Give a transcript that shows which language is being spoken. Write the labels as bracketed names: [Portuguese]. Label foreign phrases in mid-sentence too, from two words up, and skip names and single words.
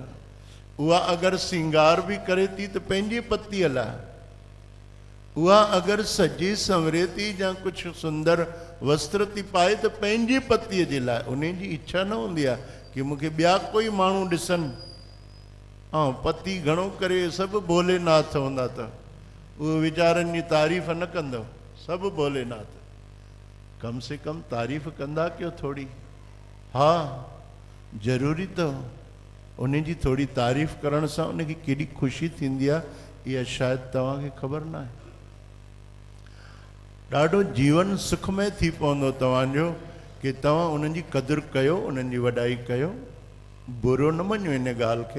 [Sindhi] उहा अगरि सिंगार बि करे थी त पंहिंजे पतीअ लाइ, उहा अगरि सजे संवरे थी या कुझु सुंदर वस्त्र थी पाए त पंहिंजी पतीअ जे लाइ उन जी इच्छा न हूंदी आहे कि मूंखे ॿिया कोई माण्हू ॾिसनि। ऐं पति घणो करे सभु भोलेनाथ हूंदा त उहे वीचारनि जी तारीफ़ न कंदो, सभु भोलेनाथ, कम से कम तारीफ़ कंदा कयो थोरी। हा ज़रूरी अथव, उन जी थोरी तारीफ़ करण सां उनखे केॾी ख़ुशी थींदी आहे इहा शायदि तव्हांखे ख़बर न आहे। ॾाढो जीवन सुखमय थी पवंदो तव्हांजो कि तव्हां उन्हनि जी क़दुरु कयो, उन्हनि जी वॾाई कयो, बुरो न मञो इन ॻाल्हि खे।